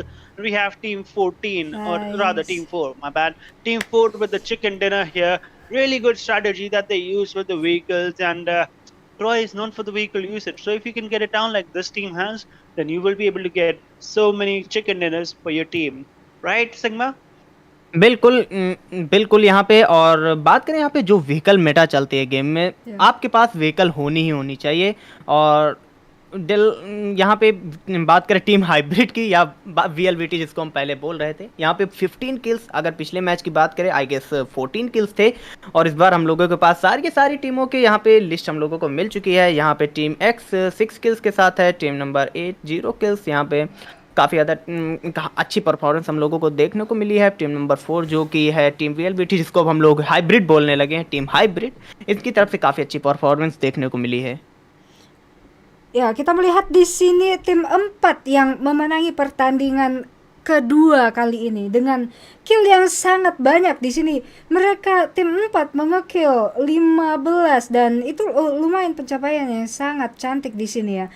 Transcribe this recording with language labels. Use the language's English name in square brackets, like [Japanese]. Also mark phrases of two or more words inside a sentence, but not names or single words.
[English] We have team 14, or rather team 4, my bad. Team 4 with the chicken dinner here. Really good strategy that they use with the vehicles, and Troy is known for the vehicle usage. So if you can get it down like this team has, then you will be able to get so many chicken dinners for your team. Right, Sigma? [Hindi] बिल्कुल यहाँ पे। और बात करें यहाँ पे जो व्हीकल मेटा चलती है गेम में, आपके पास व्हीकल होनी ही होनी चाहिए। और यहाँ पे बात करें टीम हाइब्रिड की या VLVT जिसको हम पहले बोल रहे थे, यहाँ पे 15 किल्स, अगर पिछले मैच की बात करें [English] I guess [Hindi] 14 किल्स थे, और इस बार हम लोगों के पास सारी टीमों के यहाँ पे लिस्ट हम लोगों को मिल चुकी है। यहाँ पे टीम X 6 किल्स के साथ है, टीम नंबर 8 0 किल्स। यहाँ पे काफ़ी ज़्यादा अच्छी परफॉर्मेंस हम लोगों को देखने को मिली है। टीम नंबर 4 जो कि है टीम VLVT, जिसको अब हम लोग हाइब्रिड बोलने लगे हैं, टीम हाइब्रिड, इसकी तरफ से काफ़ी अच्छी परफॉर्मेंस देखने को मिली है। [Indonesian] Ya, kita melihat di sini tim 4 yang memenangi pertandingan kedua kali ini dengan kill yang sangat banyak di sini. Mereka tim 4 mengekill 15 dan itu lumayan pencapaian yang sangat cantik di sini ya.